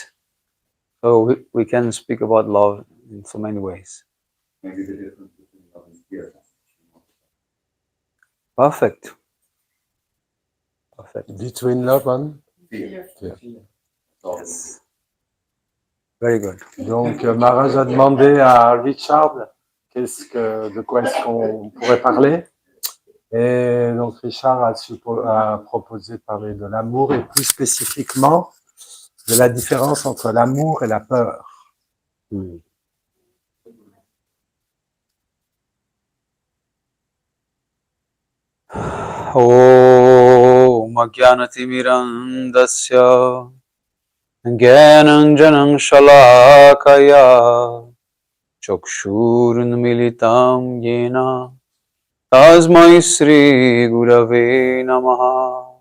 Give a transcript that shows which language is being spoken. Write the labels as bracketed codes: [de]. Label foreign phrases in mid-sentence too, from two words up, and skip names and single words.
[en] So we can speak about love in so many ways. Maybe the difference between love and fear. Perfect. Between love and Fear. Yes. Very good. [fr] Donc, Maharaj a demandé à Richard de quoi est-ce qu'on pourrait parler. Et donc, Richard a proposé de parler de l'amour et plus spécifiquement de la différence entre l'amour et la peur. [sa] Om Ajnanatimirandasya Jnananjanam Shalakaya Chakshurunmilitam Yena Tasmai Sri Gurave Namaha.